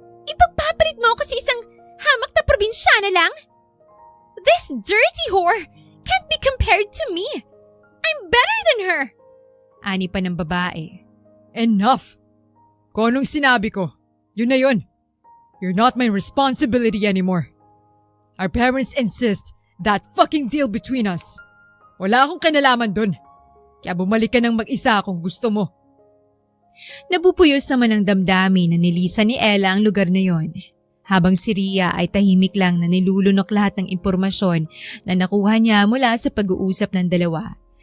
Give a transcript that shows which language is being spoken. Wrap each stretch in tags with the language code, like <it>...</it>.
<tl>Ipagpapalit mo ako sa isang hamak na probinsyana lang?</tl> <en>This dirty whore can't be compared to me. I'm better than her.</en> <tl>Ani pa ng babae. Enough! Kung anong sinabi ko, yun na yun.</tl> <en>You're not my responsibility anymore. Our parents insist that fucking deal between us.</en> <tl>Wala akong kanalaman dun. Kaya bumalik ka ng mag-isa kung gusto mo. Nabupuyos naman ang damdamin na nilisan ni Ella ang lugar na yon. Habang si Ria ay tahimik lang na nilulunok lahat ng impormasyon na nakuha niya mula sa pag-uusap ng dalawa.</tl>